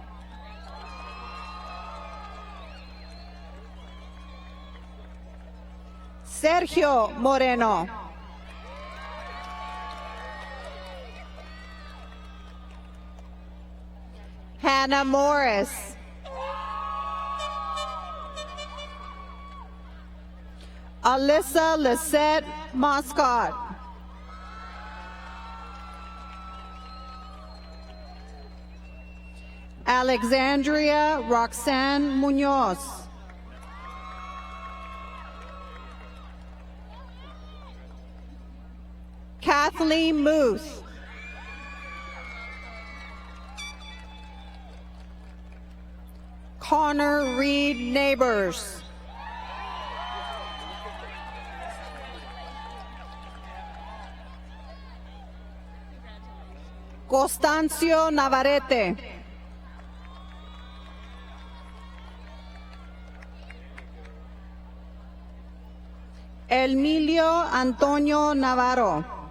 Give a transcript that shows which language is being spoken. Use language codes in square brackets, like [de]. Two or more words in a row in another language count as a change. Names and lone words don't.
[en] Sergio Moreno. Hannah Morris. Alyssa Lisette Moscott. Alexandria Roxanne Munoz. Kathleen Muth. Connor Reed Neighbors. Constancio Navarrete. Emilio Antonio Navarro.